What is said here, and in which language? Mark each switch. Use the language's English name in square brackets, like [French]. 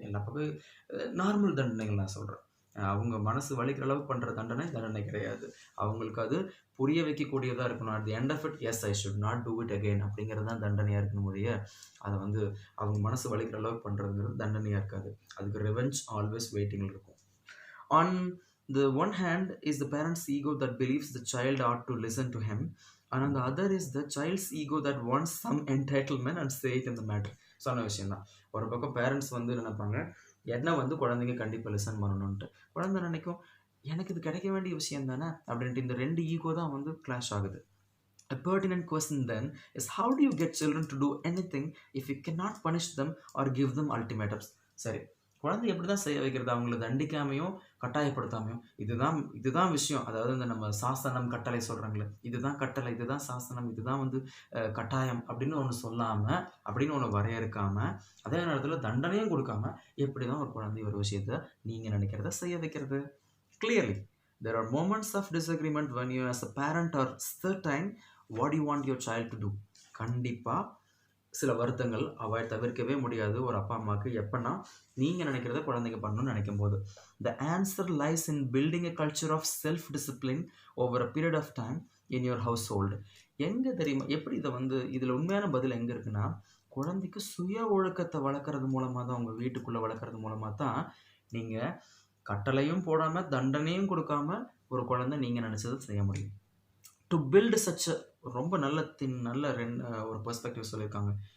[Tamil] எல்லா பக்கம் நார்மல் தண்டனைகள் நான் சொல்கிறேன். அவங்க மனசு வலிக்கிற அளவுக்கு பண்ணுற தண்டனை கிடையாது. அவங்களுக்கு அது புரிய வைக்கக்கூடியதாக இருக்கணும். [English] at the end of it, yes I should not do it again [Tamil] அப்படிங்கிறது தான் தண்டனையாக இருக்கணும் ஒழிய அதை வந்து அவங்க மனசு வலிக்கிற அளவுக்கு பண்ணுறதுங்கிறது தண்டனையாக இருக்காது. அதுக்கு ரிவெஞ்ச் ஆல்வேஸ் வெயிட்டிங்கில் இருக்கும். [English] On the one hand is the parent's ego that believes the child ought to listen to him, and on the other is the child's ego that wants some entitlement and say it in the matter. [Tamil] சொன்ன விஷயம் தான். ஒரு பக்கம் parents வந்து நினைப்பாங்க என்ன வந்து குழந்தைங்க கண்டிப்பாக லிசன் பண்ணணுன்ட்டு. குழந்தை நினைக்கும் எனக்கு இது கிடைக்க வேண்டிய விஷயம் தானே அப்படின்ட்டு. இந்த 2 ஈகோ தான் வந்து கிளாஷ் ஆகுது. [English] A pertinent question then is, how do you get children to do anything if you cannot punish them or give them ultimatums? [Tamil] சரி, குழந்தை எப்படி தான் செய்ய வைக்கிறது? அவங்கள தண்டிக்காமையும் கட்டாயப்படுத்தாமையும். இதுதான் விஷயம். அதாவது இந்த நம்ம சாசனம் கட்டளை சொல்கிறாங்களே, இதுதான் கட்டளை, இதுதான் சாசனம், இதுதான் வந்து கட்டாயம் அப்படின்னு ஒன்று சொல்லாமல், அப்படின்னு ஒன்று வரையறுக்காமல், அதே நேரத்தில் தண்டனையும் கொடுக்காம எப்படி தான் ஒரு குழந்தை ஒரு விஷயத்தை நீங்கள் நினைக்கிறத செய்ய வைக்கிறது? [English] Clearly, there are moments of disagreement when you as a parent are certain what you want your child to do. [Tamil] கண்டிப்பாக சில வருத்தங்கள் அவாய்ட் தவிர்க்கவே முடியாது ஒரு அப்பா அம்மாவுக்கு. எப்போனா நீங்கள் நினைக்கிறத குழந்தைங்க பண்ணணும்னு நினைக்கும் போது. [English] The answer lies in building a culture of self-discipline over a period of time in your household. [Tamil] எங்கே தெரியுமா எப்படி இதை வந்து இதில் உண்மையான பதில் எங்கே இருக்குன்னா, குழந்தைக்கு சுய ஒழுக்கத்தை வளர்க்குறது மூலமாக தான், உங்கள் வீட்டுக்குள்ளே வளர்க்குறது மூலமாக தான் நீங்கள் கட்டளையும் போடாமல் தண்டனையும் கொடுக்காம ஒரு குழந்தை நீங்கள் நினச்சதை செய்ய முடியும். [English] to build such [Tamil] ரொம்ப நல்ல ஒரு பெர்ஸ்பெக்டிவ் சொல்லியிருக்காங்க.